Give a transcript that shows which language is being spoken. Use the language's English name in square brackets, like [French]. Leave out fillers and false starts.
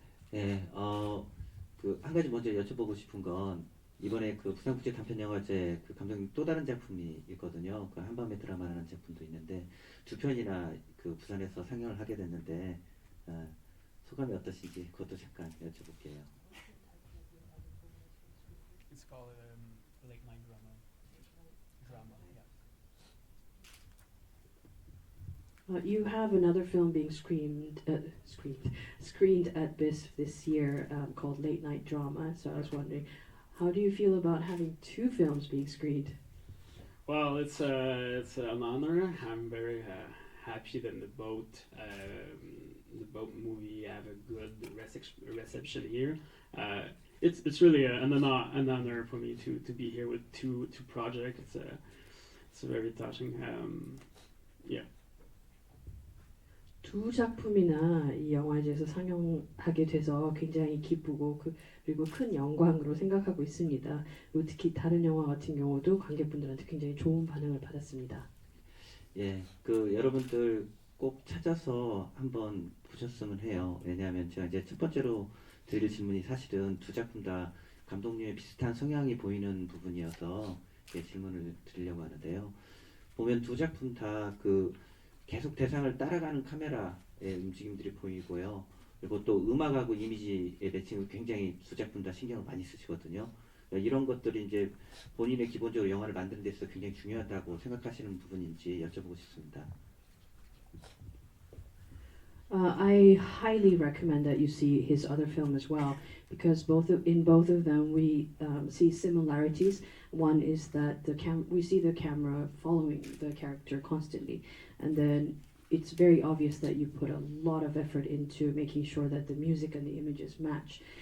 [Korean] 네, 한 가지 먼저 여쭤보고 싶은 건 이번에 부산국제 단편영화제 감독님 또 다른 작품이 있거든요. 한밤의 드라마라는 작품도 있는데 두 편이나 부산에서 상영을 하게 됐는데 소감이 어떠신지 그것도 잠깐 여쭤볼게요. [English] It's called late night drama. You have another film being screened at BISF this year called Late Night Drama. So I was wondering, how do you feel about having two films being screened? Well, it's an honor. I'm very happy that the boat movie have a good reception here. It's really an honor for me to be here with two projects. It's very touching. Yeah. [Korean] 두 작품이나 이 영화제에서 상영하게 돼서 굉장히 기쁘고 그리고 큰 영광으로 생각하고 있습니다. 그리고 특히 다른 영화 같은 경우도 관객분들한테 굉장히 좋은 반응을 받았습니다. 예, 여러분들 꼭 찾아서 한번 보셨으면 해요. 왜냐하면 제가 이제 첫 번째로 드릴 질문이 사실은 두 작품 다 감독님의 비슷한 성향이 보이는 부분이어서 질문을 드리려고 하는데요. 보면 두 작품 다 계속 대상을 따라가는 카메라의 움직임들이 보이고요. 그리고 또 음악하고 이미지의 매칭을 굉장히 두 작품 다 신경을 많이 쓰시거든요. 이런 것들이 이제 본인의 기본적으로 영화를 만드는 데 있어서 굉장히 중요하다고 생각하시는 부분인지 여쭤보고 싶습니다. [English] I highly recommend that you see his other film as well, because in both of them we see similarities. One is that we see the camera following the character constantly, and then it's very obvious that you put a lot of effort into making sure that the music and the images match.